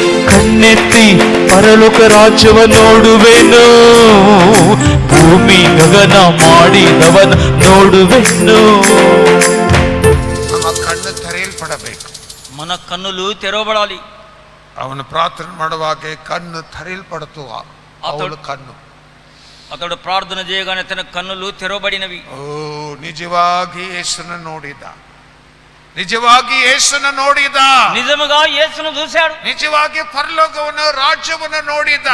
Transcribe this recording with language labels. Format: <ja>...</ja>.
<kn>ಕಣ್ಣೆತ್ತಿ ಪರಲೋಕ ರಾಜ್ಯವ ನೋಡುವೆನು, ಭೂಮಿ ಗಗನ ಮಾಡಿದವನ ನೋಡುವೆನು. ನಮ್ಮ ಕಣ್ಣು ತೆರೆಯಲ್ಪಡಬೇಕು.</kn> <te>మన కన్నులు తెరవబడాలి.</te> <kn>ಅವನು ಪ್ರಾರ್ಥನೆ ಮಾಡುವಾಗ ಕಣ್ಣು ತೆರೆಯಲ್ಪಡುತ್ತುವ ಅವಳ ಕಣ್ಣು.</kn> <te>అతడు ప్రార్థన చేయగానే తన కన్నులు తెరవబడినవి.</te> <kn>ಓ ನಿಜವಾಗಿ ಯೇಸುನ ನೋಡಿದ, ನಿಜವಾಗಿ ಯೇಸುನ ನೋಡಿದ,</kn> <te>నిజముగా యేసును చూశాడు.</te> <kn>ನಿಜವಾಗಿ ಪರಲೋಕವನ್ನು ರಾಜ್ಯವನ್ನು ನೋಡಿದ.</kn>